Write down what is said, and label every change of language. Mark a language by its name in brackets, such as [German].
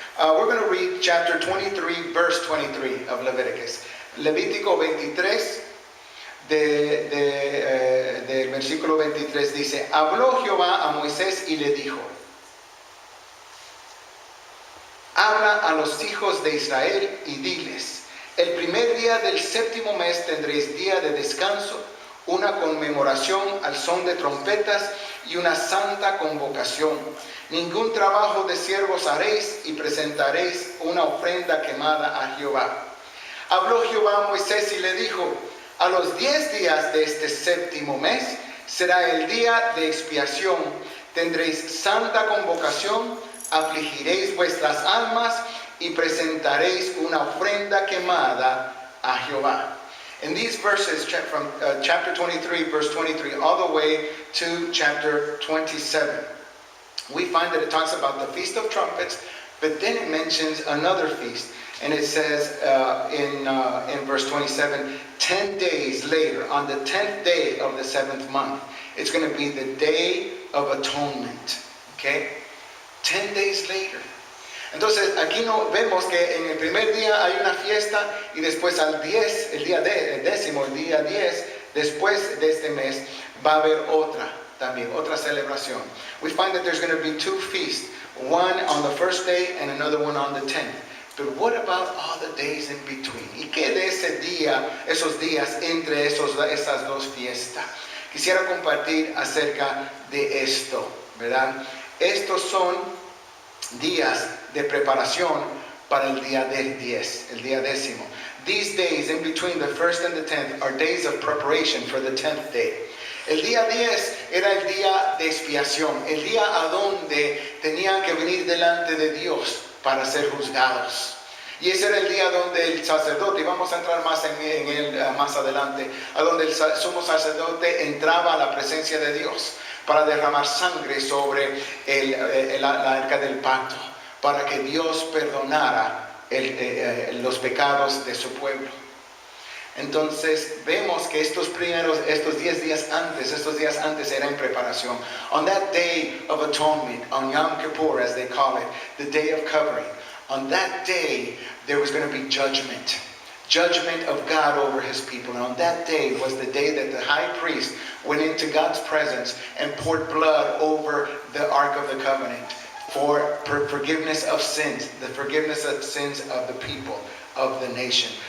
[English] We're going to read chapter 23, verse 23 of Leviticus. [Spanish] Levítico 23, del versículo 23 dice: habló Jehová a Moisés y le dijo: habla habla a los hijos de Israel y diles: el primer día del séptimo mes tendréis día de descanso, una conmemoración al son de trompetas y una santa convocación. Ningún trabajo de siervos haréis y presentaréis una ofrenda quemada a Jehová. Habló Jehová a Moisés y le dijo: a los 10 días de este séptimo mes será el día de expiación. Tendréis santa convocación, afligiréis vuestras almas y presentaréis una ofrenda quemada a Jehová. [English] In these verses from chapter 23, verse 23, all the way to chapter 27, we find that it talks about the Feast of Trumpets, but then it mentions another feast. And it says in verse 27, 10 days later, on the 10th day of the 7th month, it's going to be the Day of Atonement. Okay? 10 days later. [Spanish] Entonces aquí no vemos que en el primer día hay una fiesta y después al 10, el día décimo, el día 10, después de este mes va a haber otra también, otra celebración. [English] We find that there's going to be 2 feasts, one on the first day and another one on the 10th. But what about all the days in between? [Spanish] ¿Y qué de ese día, esos días entre esas dos fiestas? Quisiera compartir acerca de esto, ¿verdad? Estos son días de preparación para el día del 10, el día décimo. These days in between the first and the 10th are days of preparation for the 10th day. El día 10 era el día de expiación, el día a donde tenían que venir delante de Dios para ser juzgados. Y ese era el día donde el sacerdote, y vamos a entrar más en él más adelante, a donde el sumo sacerdote entraba a la presencia de Dios para derramar sangre sobre la arca del pacto, para que Dios perdonara los pecados de su pueblo. Entonces vemos que estos 10 días antes era en preparación. [English] On that day of atonement, on Yom Kippur as they call it, the day of covering, on that day there was going to be judgment of God over his people. And on that day was the day that the high priest went into God's presence and poured blood over the Ark of the Covenant for forgiveness of sins, the forgiveness of sins of the people, of the nation.